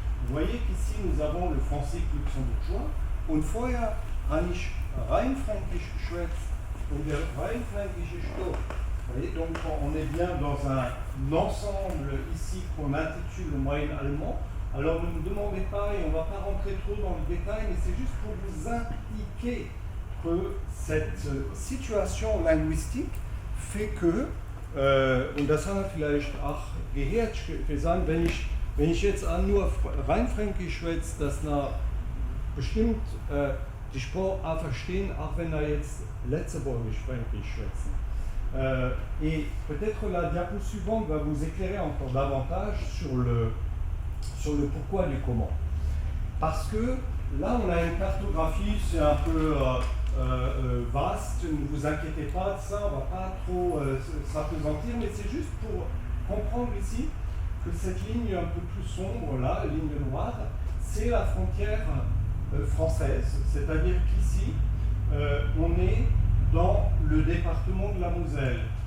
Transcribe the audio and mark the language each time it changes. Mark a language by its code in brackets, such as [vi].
[fr] Vous voyez qu'ici nous avons le francique luxembourgeois. [de] Und vorher habe ich Rheinfränkisch geschwätzt und der Rheinfränkische Stoff. [fr] Vous voyez, donc on est bien dans un ensemble ici qu'on intitule le moyen allemand. Alors ne me demandez pas, et on ne va pas rentrer trop dans le détail, mais c'est juste pour vous indiquer que cette situation linguistique fait que, [de] und das haben wir vielleicht auch gehört, gesagt, wenn ich jetzt nur Rheinfränkisch schwätze, dass na bestimmt die Sprache auch verstehen, auch wenn er jetzt Letzeborgisch-Fränkisch schwätzen. [fr] Et peut-être la diapo suivante va vous éclairer encore davantage sur le pourquoi du comment. Parce que là, on a une cartographie, c'est un peu vaste, ne vous inquiétez pas de ça, on ne va pas trop s'appesantir, mais c'est juste pour comprendre ici que cette ligne un peu plus sombre, là, ligne noire, c'est la frontière française, c'est-à-dire qu'ici, on est dans le département de la Moselle.